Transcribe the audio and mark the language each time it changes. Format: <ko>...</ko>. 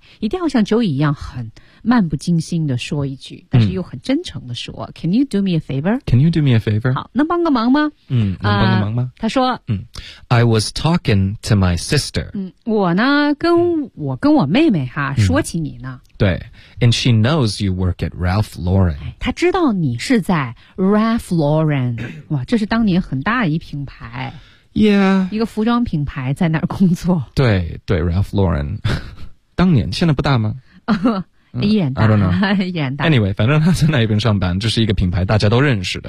<zh>一定要像 Joey 一样很漫不经心地说一句，但是又很真诚地说</zh> <en>Can you do me a favor? Can you do me a favor?</en> <zh>好，能帮个忙吗？能帮个忙吗？他说</zh> <en>I was talking to my sister.</en> <zh>我呢跟我跟我妹妹哈说起你呢。</zh> <en>对 ,and she knows you work at Ralph Lauren.</en> <zh>她知道你是在 Ralph Lauren. 哇，这是当年很大的一品牌。</zh> <en>Yeah.</en> <zh>一个服装品牌在那儿工作。对对 ,Ralph Lauren. 当年现在不大吗？依然大，依然大。 Anyway, 反正他在那一边上班，这是一个品牌，大家都认识的。</zh>